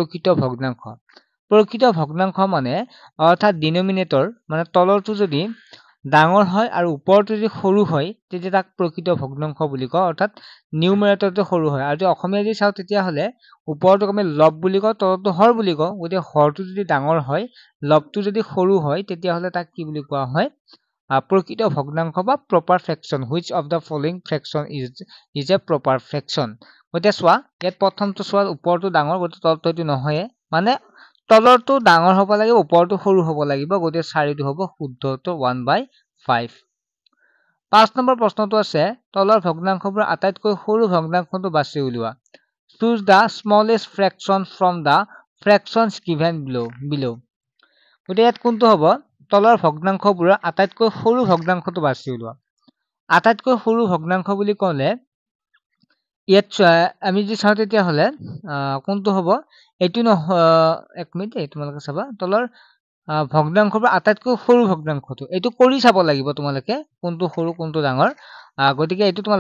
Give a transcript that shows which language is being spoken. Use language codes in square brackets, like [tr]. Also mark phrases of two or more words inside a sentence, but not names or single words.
[as] প্ৰকৃত ভগ্নাংশ মানে অৰ্থাৎ ডিনোমিনেটৰ মানে তলৰটো যদি ডাঙৰ হয় আৰু ওপৰটো যদি সৰু হয় তেতিয়া তাক প্ৰকৃত ভগ্নাংশ বুলি কয় অৰ্থাৎ নিউমাৰেটৰটো সৰু হয় আৰু অসমীয়া যদি চাও তেতিয়া হলে ওপৰটো আমি লব বুলি কওঁ তলটো হৰ বুলি কওঁ গতে হৰটো যদি ডাঙৰ হয় লবটো যদি সৰু হয় তেতিয়া হলে তাক কি বুলি কোৱা হয় প্ৰকৃত ভগ্নাংশ বা [en] proper fraction which of the following fraction is a proper fraction [as] গতে সোৱা ইয়াত প্ৰথমটো সোৱা ওপৰটো ডাঙৰ গতে তলটো এটো নহয় মানে তলৰটো ডাঙৰ হ'ব লাগিব ওপৰটো সৰু হ'ব লাগিব গতে 4টো হ'ব শুদ্ধ উত্তৰ 1/5 5 নম্বৰ প্ৰশ্নটো আছে তলৰ ভগ্নাংশবোৰ আটাইতকৈ সৰু ভগ্নাংশটো বাছি উলিওৱা [en] choose the smallest fraction from the fractions given below [as] গতে ইয়াত কোনটো হ'ব তলৰ ভগ্নাংশবোৰ আটাইতকৈ সৰু ভগ্নাংশটো বাছি উলিওৱা আটাইতকৈ সৰু ভগ্নাংশ বুলি ক'লে ইয়াত আমি যদি চাও তেতিয়া হলে কোনটো হ'ব এটো এক মিনিট তোমালোকে চাবা তলৰ ভগ্নাংশবোৰ আটাইতকৈ সৰু ভগ্নাংশটো এটো কৰি চাব লাগিব তোমালোকে কোনটো সৰু কোনটো ডাঙৰ গতিকে এটো তোমাৰ